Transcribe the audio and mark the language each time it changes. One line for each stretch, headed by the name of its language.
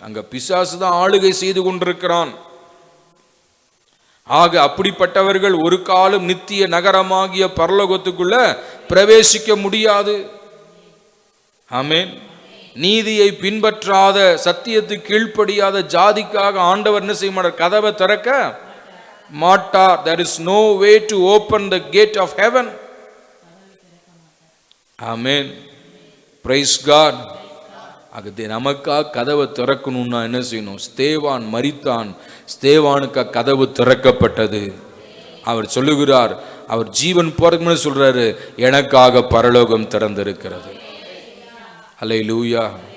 Tamil: அங்க பிசாசு தான் ஆளுகை செய்து கொண்டிருக்கிறான். ஆக அப்படிப்பட்டவர்கள் ஒரு காலம் நித்திய நகரமாகிய பரலோகத்துக்குள்ள பிரவேசிக்க முடியாது. ஆமேன். நீதியை பின்பற்றாத, சத்தியத்துக்கு கீழ்ப்படியாத ஜாதிக்காக ஆண்டவர் என்ன செய்ய மாட்டார்? கதவை திறக்க மாட்டார்.
English: There is no way to open the gate of heaven.
Tamil: Amen.
English: Praise God.
Tamil: அது நமக்காக கதவை திறக்கணும்னா என்ன செய்யணும்? ஸ்தேவான் மரித்தான், ஸ்தேவானுக்கு கதவு திறக்கப்பட்டது. அவர் சொல்லுகிறார், அவர் ஜீவன் போறதுக்கு சொல்றாரு, எனக்காக பரலோகம் திறந்திருக்கிறது. அல்லேலூயா.